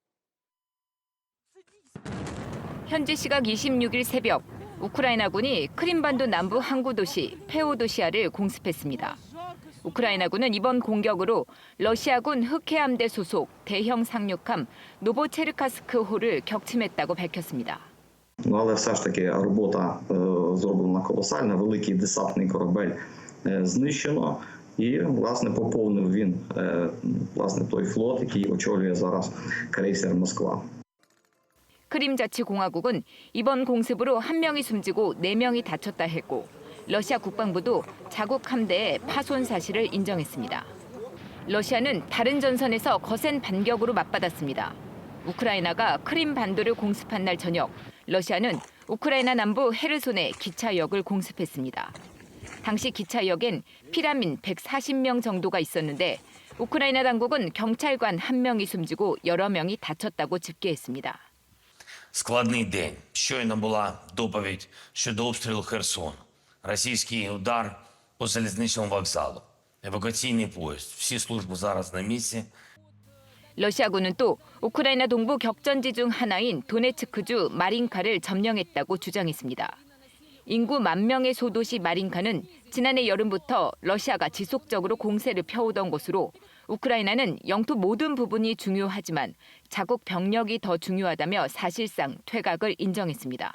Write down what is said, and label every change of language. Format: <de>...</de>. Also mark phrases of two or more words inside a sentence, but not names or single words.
<ko>현지 시각 26일 새벽 우크라이나군이 크림반도 남부 항구 도시 페오도시아를 공습했습니다. 우크라이나군은 이번 공격으로 러시아군 흑해함대 소속 대형 상륙함 노보체르카스크호를 격침했다고 밝혔습니다.</ko> <uk>Але все ж таки робота зроблена колосальна, великий десантний корабель знищено. І, власне, поповнив він, власне, той флот, який очолює зараз крейсер «Москва».</uk> <ko>크림자치공화국은 이번 공습으로 1명이 숨지고 4명이 다쳤다 했고 러시아 국방부도 자국 함대의 파손 사실을 인정했습니다. 러시아는 다른 전선에서 거센 반격으로 맞받았습니다. 우크라이나가 크림 반도를 공습한 날 저녁, 러시아는 우크라이나 남부 헤르손의 기차역을 공습했습니다. 당시 기차역엔 피라민 140명 정도가 있었는데 우크라이나 당국은 경찰관 1명이 숨지고 여러 명이 다쳤다고 집계했습니다.</ko> <uk>Складний день. Щойно була доповідь щодо обстрілу Херсону. Російський удар по залізничному вокзалу. Евакуаційний поїзд. Всі служби зараз на місці.</uk> <ko>러시아군은 또 우크라이나 동부 격전지 중 하나인 도네츠크주 마린카를 점령했다고 주장했습니다. 인구 10,000명의 소도시 마린카는 지난해 여름부터 러시아가 지속적으로 공세를 펴오던 곳으로 우크라이나는 영토 모든 부분이 중요하지만 자국 병력이 더 중요하다며 사실상 퇴각을 인정했습니다.</ko>